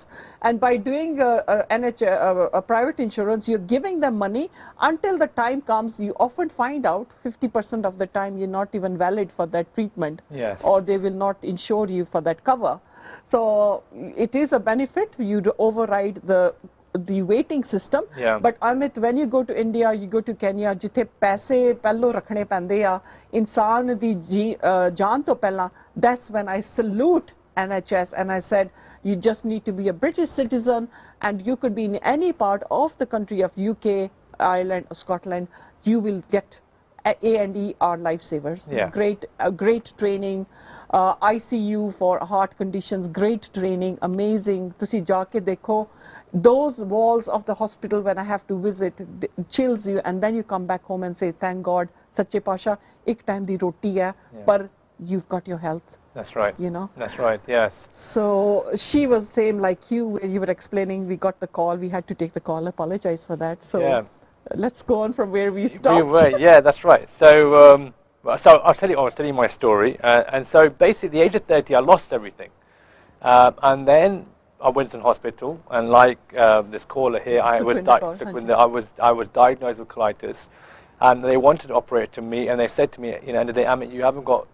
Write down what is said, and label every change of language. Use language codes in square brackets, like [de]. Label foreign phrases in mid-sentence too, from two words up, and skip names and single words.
[en] And by doing a private insurance, you're giving them money until the time comes. You often find out 50% of the time you're not even valid for that treatment, Yes. or they will not insure you for that cover. So it is a benefit. You override the waiting system. Yeah. But Amit, when you go to India, you go to Kenya, [pa] ਜਿੱਥੇ ਪੈਸੇ ਪਹਿਲੋਂ ਰੱਖਣੇ ਪੈਂਦੇ ਆ, ਇਨਸਾਨ ਦੀ ਜਾਨ ਤੋਂ ਪਹਿਲਾ, [en] that's when I salute NHS and I said, you just need to be a British citizen and you could be in any part of the country of UK, Ireland, or Scotland, you will get A&E are lifesavers. Yeah. Great training, ICU for heart conditions, great training, amazing. [pa] ਤੁਸੀ ਜਾ ਕੇ ਦੇਖੋ, [en] those walls of the hospital when I have to visit chills you, and then you come back home and say, thank God, [pa] ਸੱਚੇ ਪਾਸ਼ਾ, ਇੱਕ ਟਾਈਮ ਦੀ ਰੋਟੀ ਹੈ, [en] par you've got your health. That's right. You know. That's right. Yes. So she was same like you, where you were explaining. We got the call. We had to take the call. Apologize for that. So Yeah. let's go on from where we stopped. We were, yeah, that's right. So, so I was telling you my story, and so basically, at the age of 30, I lost everything, and then I went to the hospital, and like this caller here, I was diagnosed with colitis, and they wanted to operate to me, and they said to me, you know, end of the day, Amit, you haven't got.